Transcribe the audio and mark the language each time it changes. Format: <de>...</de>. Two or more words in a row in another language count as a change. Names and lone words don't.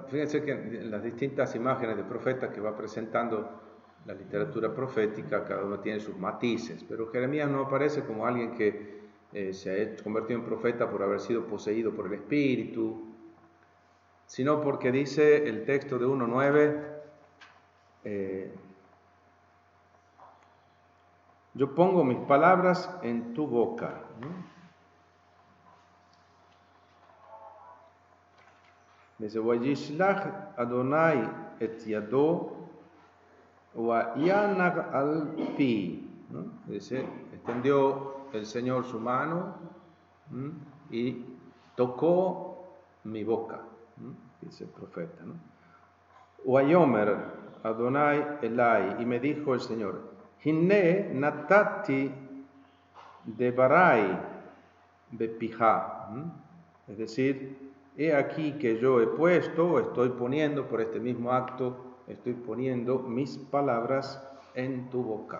<es>Fíjense que en las distintas imágenes de profeta que va presentando la literatura profética, cada uno tiene sus matices, pero Jeremías no aparece como alguien que se ha convertido en profeta por haber sido poseído por el Espíritu, sino porque dice el texto de 1:9, yo pongo mis palabras en tu boca, ¿no? Dice,</es> <he>וישלח יהוה את ידו ויגע על פי, ¿no?</he> <es>Dice, extendió el Señor su mano y tocó mi boca, ¿no? Dice el profeta, ¿no?</es> <he>ויאמר יהוה אלי,</he> <es>y me dijo el Señor,</es> <he>הנה נתתי דברי בפיך,</he> <es>es decir, he aquí que yo estoy poniendo por este mismo acto, estoy poniendo mis palabras en tu boca.</es>